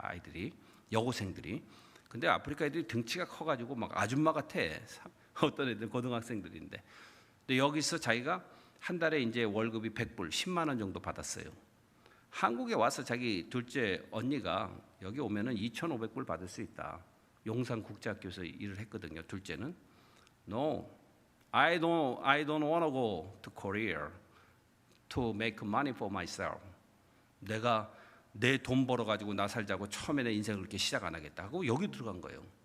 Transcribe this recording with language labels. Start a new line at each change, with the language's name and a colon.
Korean: 아이들이 여고생들이. 근데 아프리카 애들이 등치가 커가지고 막 아줌마 같아. 어떤 애들 고등학생들인데. 근데 여기서 자기가 한 달에 이제 월급이 100불, 10만 원 정도 받았어요. 한국에 와서 자기 둘째 언니가 여기 오면은 2,500불 받을 수 있다. 용산 국제학교에서 일을 했거든요. 둘째는
English: No, I don't want to go to Korea to make money for myself.
Korean: 내가 내 돈 벌어 가지고 나 살자고 처음에 내 인생을 그렇게 시작 안 하겠다 하고 여기 들어간 거예요.